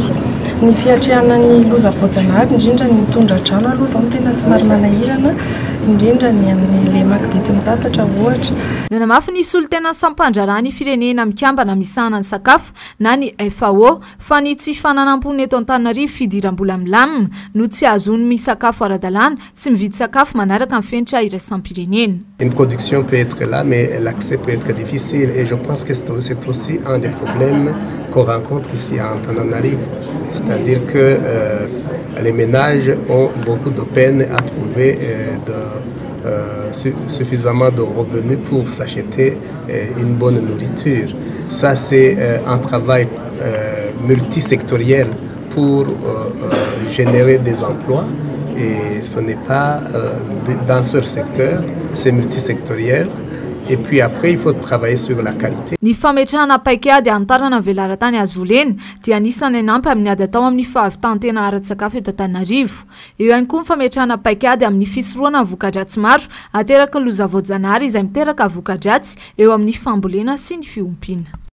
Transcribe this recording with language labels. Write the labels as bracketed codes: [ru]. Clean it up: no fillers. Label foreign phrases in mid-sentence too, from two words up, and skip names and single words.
[mg] Ny fiatrehana ny loza voajanahary indrindra ny tondra-drano aloha izao no tena somary manahirana indrindra ny amin'ny lemaka betsy mitatatra ohatra. Nanamafy ny solontenan'ny sampandrarany firenena mikambana misahana ny sakafo na ny FAO fa ny tsy fananam-ponina eto Antananarivo fidiram-bola milamina no tsy azony misakafo ara-dalàna sy mividy sakafo manaraka amin'ny fenitra iraisam-pirenena. [fr] Une production peut être là, mais l'accès peut être difficile et je pense que c'est aussi un des problèmes qu'on rencontre ici à Antananarivo. C'est-à-dire que les ménages ont beaucoup de peine à trouver suffisamment de revenus pour s'acheter une bonne nourriture. Ça, c'est un travail multisectoriel pour générer des emplois. Et ce n'est pas dans ce secteur, c'est multisectoriel. Et puis après, il faut travailler sur la qualité. [mg] Ny fametrahana paikady antarana velaran-tany azo volena dia anisany anampy amin'ny ady atao amin'ny fahavitantena ara-tsakafo eto Antananarivo. Eo ihany koa ny fametrahana paikady amin'ny fisorohana voka-dratsy maro ateraky ny loza voajanahary izay miteraka voka-dratsy eo amin'ny fambolena sy ny fiompiana.